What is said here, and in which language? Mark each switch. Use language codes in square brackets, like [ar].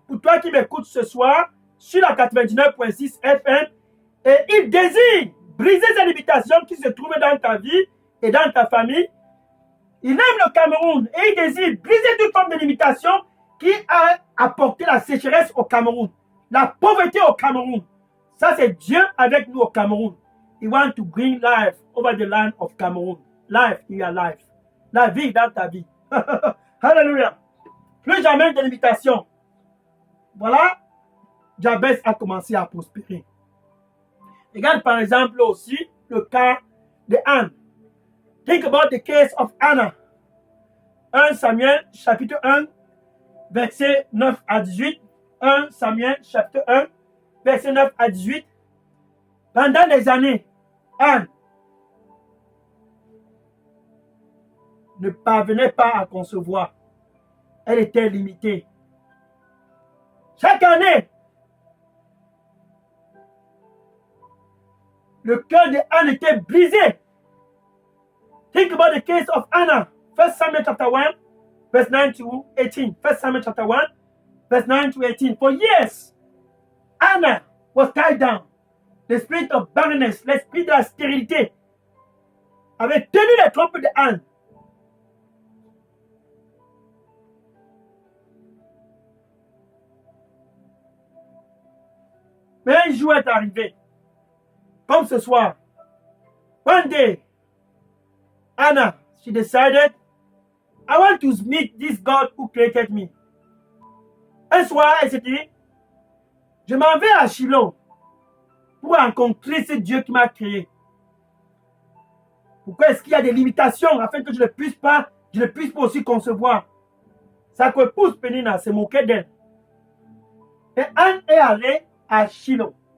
[fr] Pour toi qui m'écoutes ce soir, sur la 99.6 FM, et il désire briser ces limitations qui se trouvent dans ta vie et dans ta famille. Il aime le Cameroun et il désire briser toute forme de limitation qui a apporté la sécheresse au Cameroun, la pauvreté au Cameroun. Ça, c'est Dieu avec nous au Cameroun. [en] He wants to bring life over the land of Cameroon. Life in your life. [fr] La vie dans ta vie. Alléluia. Plus jamais de limitation. Voilà, Jabez a commencé à prospérer. Regarde par exemple aussi le cas de Anne. [en] Think about the case of Anna. 1 Samuel [fr] chapitre 1, verset 9 à 18. 1 Samuel chapitre 1, verset 9 à 18. Pendant des années, Anne ne parvenait pas à concevoir. Elle était limitée. Chaque année, le cœur de Anne était brisé. [en] Think about the case of Anna. 1 Samuel chapter 1, verse 9 to 18. 1 Samuel chapter 1, verse 9 to 18. For years, Anna was tied down. The spirit of barrenness, [fr] l'esprit de la stérilité, avait tenu les trompes de Anne. Mais un jour est arrivé, comme ce soir. [en] One day, Anna, she decided, I want to meet this God who created me. [fr] Un soir, elle s'est dit, je m'en vais à Shiloh pour rencontrer ce Dieu qui m'a créé. Pourquoi est-ce qu'il y a des limitations afin que je ne puisse pas aussi concevoir? Sa épouse Pénina s'est moquée d'elle. Et Anne est allée à Shiloh.